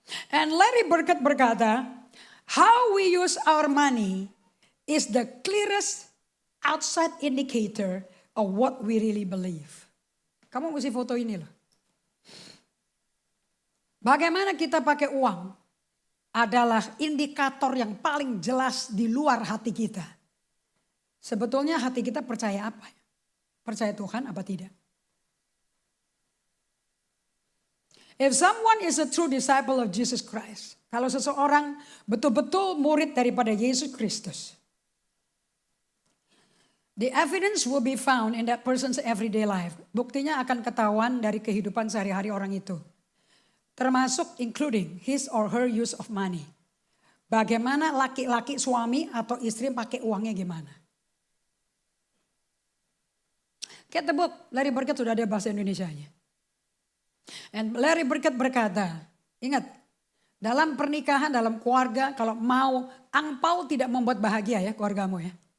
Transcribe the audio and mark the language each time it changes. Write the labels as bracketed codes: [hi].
[en] And Larry Burkett [id] berkata, [en] how we use our money is the clearest outside indicator of what we really believe. [id] Kamu mesti foto ini loh. Bagaimana kita pakai uang adalah indikator yang paling jelas di luar hati kita. Sebetulnya hati kita percaya apa? Percaya Tuhan apa tidak? [en] If someone is a true disciple of Jesus Christ. [id] Kalau seseorang betul-betul murid daripada Yesus Kristus. [en] The evidence will be found in that person's everyday life. [id] Buktinya akan ketahuan dari kehidupan sehari-hari orang itu. Termasuk [en] including his or her use of money. [id] Bagaimana laki-laki suami atau istri pakai uangnya gimana. [en] Get the book, [id] Larry Burkett sudah ada bahasa Indonesianya. And Larry Burkett berkata, ingat, dalam pernikahan, dalam keluarga, kalau mau angpau tidak membuat bahagia ya keluargamu ya.